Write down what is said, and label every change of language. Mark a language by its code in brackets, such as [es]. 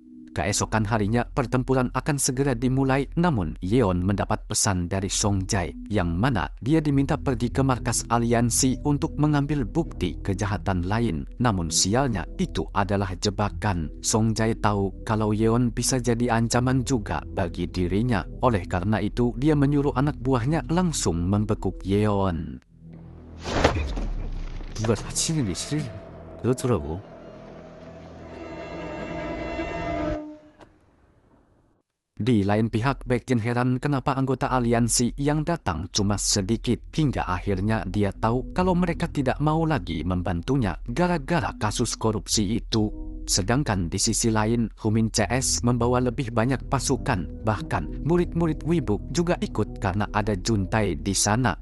[id] Keesokan harinya, pertempuran akan segera dimulai, namun Yeon mendapat pesan dari Song Jae, yang mana dia diminta pergi ke markas aliansi untuk mengambil bukti kejahatan lain. Namun sialnya, itu adalah jebakan. Song Jae tahu kalau Yeon bisa jadi ancaman juga bagi dirinya. Oleh karena itu, dia menyuruh anak buahnya langsung membekuk Yeon. [ko] 누가 다치는 게 그렇더라고. [id] Di lain pihak, Baekjin heran kenapa anggota aliansi yang datang cuma sedikit, hingga akhirnya dia tahu kalau mereka tidak mau lagi membantunya gara-gara kasus korupsi itu. Sedangkan di sisi lain, Humin CS membawa lebih banyak pasukan, bahkan murid-murid Wibuk juga ikut karena ada Juntae di sana.